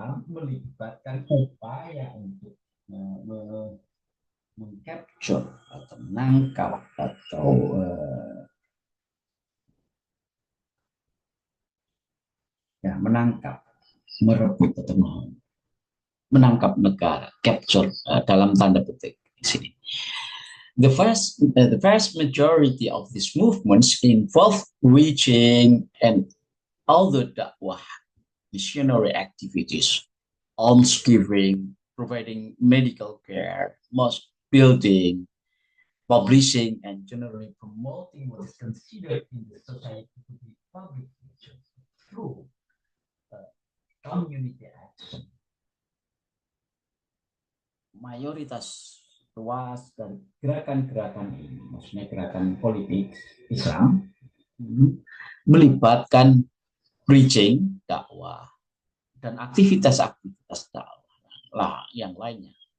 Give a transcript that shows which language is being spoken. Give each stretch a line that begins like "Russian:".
Indonesian: melibatkan upaya untuk mengcapture atau menangkap atau menangkap, merebut atau menangkap negara, capture dalam tanda petik di sini.
English: The vast majority of these movements involve reaching and all the dakwah, missionary activities, almsgiving, providing medical care, mosque building, publishing, and generally promoting what is considered in the society to be public nature through community action.
Indonesian: Mayoritas luas dari gerakan-gerakan ini, maksudnya gerakan politik Islam, melibatkan preaching, dakwah, dan aktivitas-aktivitas dakwah yang lainnya.